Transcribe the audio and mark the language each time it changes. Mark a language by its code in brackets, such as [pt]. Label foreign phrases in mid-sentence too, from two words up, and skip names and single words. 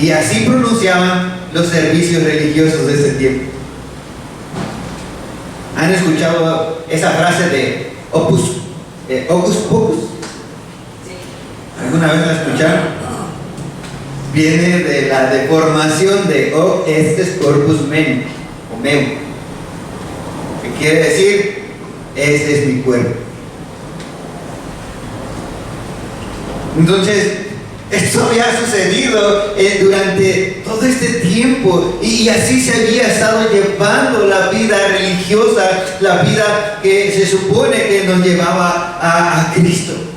[es] Y así pronunciaban los servicios religiosos de ese tiempo. ¿Han escuchado esa frase de [la] opus pocus? [es] Sí. ¿Alguna vez la escucharon? Viene de la deformación de [la] hoc est corpus meum, o meum, [es] que quiere decir, este es mi cuerpo. Entonces, esto había sucedido durante todo este tiempo, y así se había estado llevando la vida religiosa, la vida que se supone que nos llevaba a Cristo.